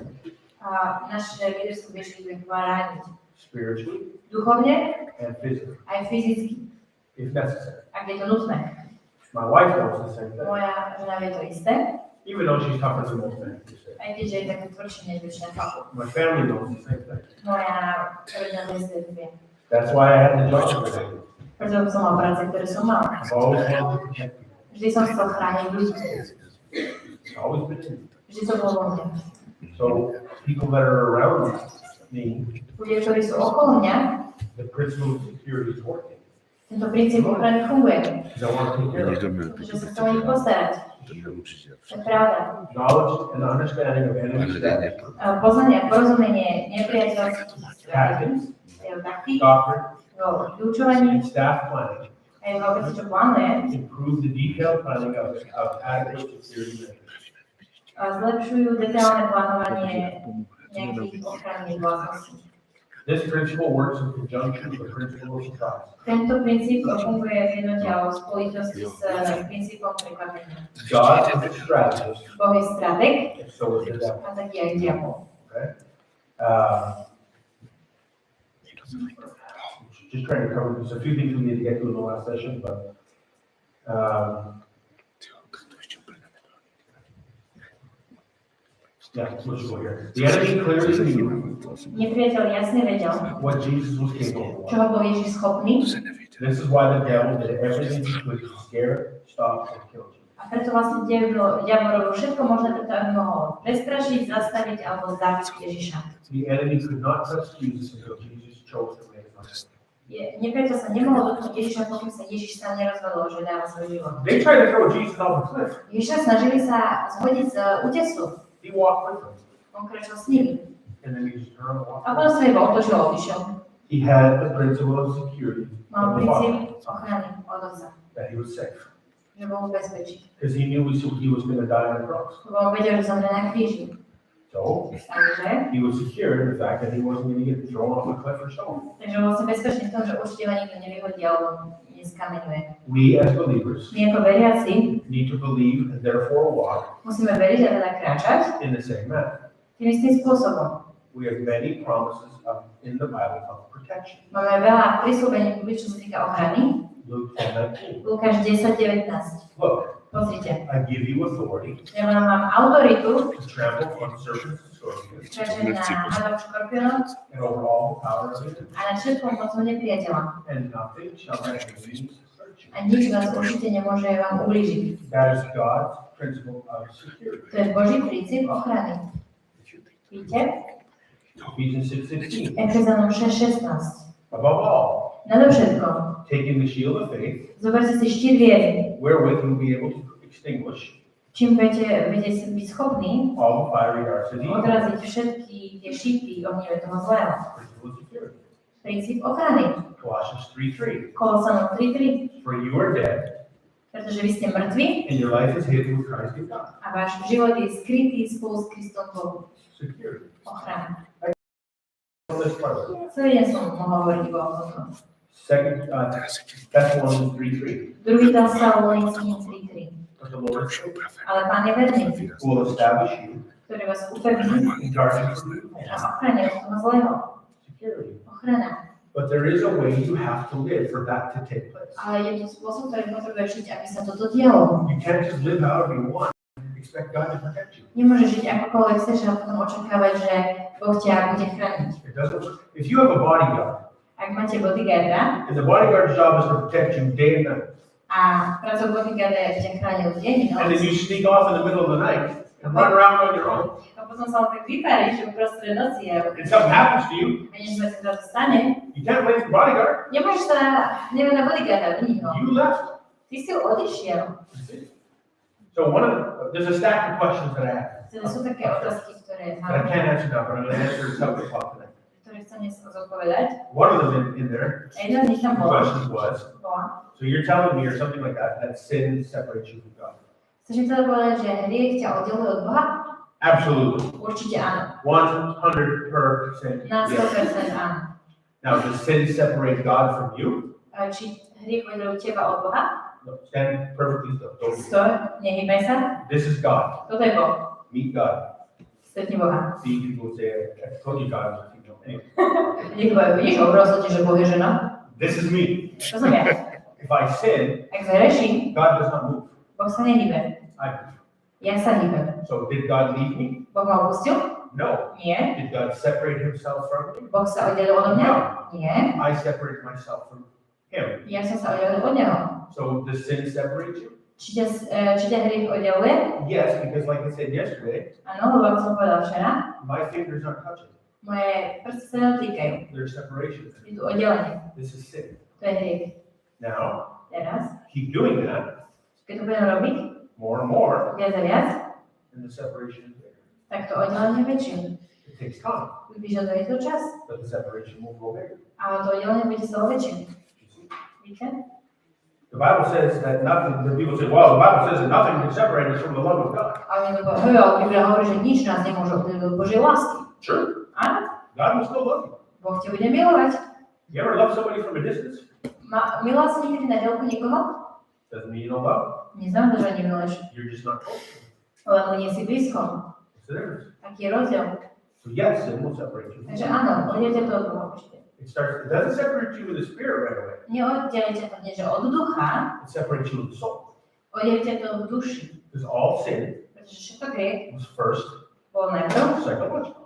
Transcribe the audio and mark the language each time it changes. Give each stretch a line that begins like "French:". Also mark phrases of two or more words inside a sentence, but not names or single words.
Slovak: A naše líderstvo vie, že bude chrániť
English: spiritually
Slovak: duchovne,
English: and physically,
Slovak: aj fyzicky,
English: if necessary.
Slovak: ak je to nutné.
English: My wife knows the same thing.
Slovak: Moja žena vie to isté.
English: Even though she's tougher than most men.
Slovak: Aj keď je taký tvrdší než väčšina chlapov.
English: My family knows the same thing.
Slovak: Moja rodina dnes vie.
English: That's why I had the job today.
Slovak: Preto som mal práce, ktoré som mal.
English: I've always wanted to protect people.
Slovak: Vždy som chcel chrániť ľudí.
English: It's always been in me.
Slovak: Vždy to bolo vo mne.
English: So people that are around me,
Slovak: Ľudia, ktorí sú okolo mňa,
English: the principle of security is working.
Slovak: tento princíp ochrany funguje.
English: Because I want to take care of it.
Slovak: Pretože sa chcem o nich postarať. To je pravda.
English: Knowledge and understanding of enemy status,
Slovak: Poznanie a porozumenie nepriateľských
English: tactics,
Slovak: taktík,
English: doctrine,
Slovak: o vyučovaní
English: and staff planning
Slovak: aj vôbec, čo plánuje,
English: improve the detailed planning of adequate security measures.
Slovak: zlepšujú detailné plánovanie nejakých ochranných vlastností.
English: This principle works in conjunction with the principle of surprise.
Slovak: Tento princíp funguje v jednote a v spojitosti s princípom prekvapenia.
English: God is a strategist,
Slovak: Boh je stratég
English: and so is the devil.
Slovak: a taký aj diabol.
English: Okay? Just trying to cover, there's a few things we need to get to in the last session, but yeah, let's go here. The enemy clearly knew
Slovak: Nepriateľ jasne vedel,
English: what Jesus was capable of.
Slovak: čoho bol Ježiš schopný,
English: This is why the devil did everything he could to scare, stop, and kill Jesus.
Slovak: a preto vlastne diabol robil všetko možné, preto aby mohol prestrašiť, zastaviť alebo zabiť Ježiša.
English: The enemy could not trust Jesus until Jesus chose to lay his life.
Slovak: Nepriateľ sa nemohol dotknúť Ježiša, pokým sa Ježiš sám nerozhodol, že dáva svoj život.
English: They tried to throw Jesus off a cliff.
Slovak: Ježiša snažili sa zhodiť z útesu.
English: He walked with them,
Slovak: On kráčal s nimi.
English: and then he just turned and walked
Slovak: A
English: away.
Slovak: potom sa iba otočil a odišiel.
English: He had the principle of security
Slovak: Mal
English: of the Father,
Slovak: princíp ochrany od Otca,
English: that he was safe,
Slovak: že bol v bezpečí.
English: because he knew he was going to die on the cross.
Slovak: Lebo on vedel, že zomrie na kríži.
English: So
Slovak: Takže
English: he was secure in the fact that he wasn't going to get thrown off a cliff or stone.
Slovak: bol som bezpečný v tom, že určite ho nikto nevyhodí alebo neskameňuje.
English: We as believers
Slovak: My ako veriaci
English: need to believe and therefore walk
Slovak: musíme veriť a teda kráčať
English: in the same manner.
Slovak: tým istým spôsobom.
English: We have many promises in the Bible of protection.
Slovak: Máme veľa prisľúbení, čo sa týka ochrany.
English: Luke 10:19.
Slovak: Lukáš 10:19.
English: Look,
Slovak: Pozrite.
English: I give you authority
Slovak: Ja mám autoritu
English: to trample on serpents and scorpions
Slovak: kráčať na hadov škorpiónov
English: and over all the power of the enemy,
Slovak: a na všetkom mocom nepriateľa.
English: and nothing shall by any means hurt you.
Slovak: A nič vás určite nemôže vám ublížiť.
English: That is God's principle of security.
Slovak: To je Boží princíp ochrany. Víte?
English: Ephesians 6:16.
Slovak: Efezanom 6:16.
English: Above all,
Slovak: Nadovšetko,
English: taking the shield of faith,
Slovak: zoberte si štít viery,
English: wherewith you'll be able to extinguish
Slovak: čím budete byť schopní
English: all the fiery darts of the evil.
Slovak: odraziť všetky tie šípy ohnivé toho zlého.
English: Principle of security.
Slovak: Princíp ochrany.
English: Colossians 3:3.
Slovak: Kolosanom 3:3.
English: For you are dead,
Slovak: Pretože vy ste mŕtvi
English: and your life is hidden with Christ in God.
Slovak: a váš život je skrytý spolu s Kristom Bohu.
English: Security.
Slovak: Ochrana.
English: On this part.
Slovak: Celý deň som mohol hovoriť iba o tomto.
English: Second Thessalonians 3:3.
Slovak: Druhý Tesalonickým 3:3.
English: But the Lord
Slovak: Ale Pán je verný,
English: who will establish you
Slovak: ktorý vás upevní
English: in darkness.
Slovak: a ochrane od toho zlého.
English: Security.
Slovak: Ochrana.
English: But there is a way you have to live for that to take place.
Slovak: Ale je to spôsob, ktorý potrebuješ žiť, aby sa toto dialo.
English: You can't just live however you want and expect God to protect you.
Slovak: Nemôžeš žiť akokoľvek chceš a potom očakávať, že Boh ťa bude chrániť.
English: It doesn't work. If you have a bodyguard,
Slovak: Ak máte bodyguarda
English: and the bodyguard's job is to protect you day and night,
Slovak: a prácou bodyguarda je, aby ťa chránil deň i
English: and then
Slovak: noc,
English: you sneak off in the middle of the night and run around on your own,
Slovak: a potom sa len tak vyparíš, že uprostred noci a
English: and something happens to you,
Slovak: niečo sa ti zrazu stane,
English: you can't blame the bodyguard.
Slovak: nemôžeš sa nevieť na bodyguarda, viniť ho.
English: You left.
Slovak: Ty si odišiel.
English: So there's a stack of questions that I have.
Slovak: Teda sú také otázky, ktoré
English: That I
Slovak: mám,
English: can't answer now, but I'm going to answer some of them today.
Slovak: ktoré chcem dnes zodpovedať.
English: One of them in there,
Slovak: A jedna z nich tam
English: the
Slovak: bola,
English: question was, so you're telling me or something like that sin separates you from God.
Slovak: chceš mi teda povedať, že hriech ťa oddeluje od Boha?
English: Absolutely.
Slovak: Určite áno. 100% Na
English: yes.
Slovak: 100% áno.
English: Now, does sin separate God from you?
Slovak: A či hriech oddeluje teba od Boha?
English: No, stand perfectly still. Don't move.
Slovak: Stoj, nehýbaj sa.
English: This is God.
Slovak: Toto je Boh.
English: Meet God.
Slovak: Stretni Boha.
English: See, people say, I told you God was a female. Anyway,
Slovak: Niekto vidíš, obrozil ti, že Boh je žena?
English: this is me.
Slovak: To som ja.
English: If I sin,
Slovak: Ak zhreším,
English: God does not move.
Slovak: Boh sa nehýbe.
English: I move.
Slovak: Jak sa hýbem?
English: So did God leave me?
Slovak: Boh ma opustil?
English: No.
Slovak: Nie.
English: Did God separate himself from me?
Slovak: Boh sa oddelil odo mňa? Nie.
English: I separated myself from him.
Slovak: Ja som sa oddelil od neho.
English: So does sin separate you?
Slovak: Či ťa hriech oddeluje?
English: Yes, because like I said yesterday,
Slovak: Áno, lebo ako som povedal včera,
English: my fingers aren't touching.
Slovak: moje prsty sa nedotýkajú.
English: There's separation.
Slovak: Je tu oddelenie.
English: This is sin.
Slovak: To je hriech.
English: Now,
Slovak: Teraz,
English: keep doing that
Slovak: keď to budem robiť
English: more and more,
Slovak: viac a viac,
English: and the separation is bigger.
Slovak: tak to oddelenie je väčšie.
English: It takes time,
Slovak: Vyžaduje to čas,
English: but the separation will grow bigger.
Slovak: ale to oddelenie bude stále väčšie.
English: You see?
Slovak: Víte?
English: The Bible says that nothing, the people say, well, the Bible says that nothing can separate us from the love of God.
Slovak: A oni povedia, ale Biblia hovorí, že nič nás nemôže oddeliť od Božej lásky.
English: Sure.
Slovak: Áno,
English: God will still love you.
Slovak: Boh ťa bude milovať.
English: You ever love somebody from a distance?
Slovak: Miloval si niekedy na diaľku niekoho?
English: Doesn't mean you don't love
Slovak: Neznamená to, že nemiluješ,
English: them. You're just not close to them.
Slovak: lebo nie si blízko.
English: What's the difference?
Slovak: Aký je rozdiel?
English: So yes, sin will separate you.
Slovak: Takže áno, oddelite to od Boha určite.
English: It doesn't separate you with the spirit right away.
Slovak: Neoddelite to nie, že od ducha,
English: It separates you with the soul.
Slovak: oddelite to od duši.
English: Because all sin
Slovak: Pretože všetko hriech
English: was first
Slovak: bol najprv
English: psychological.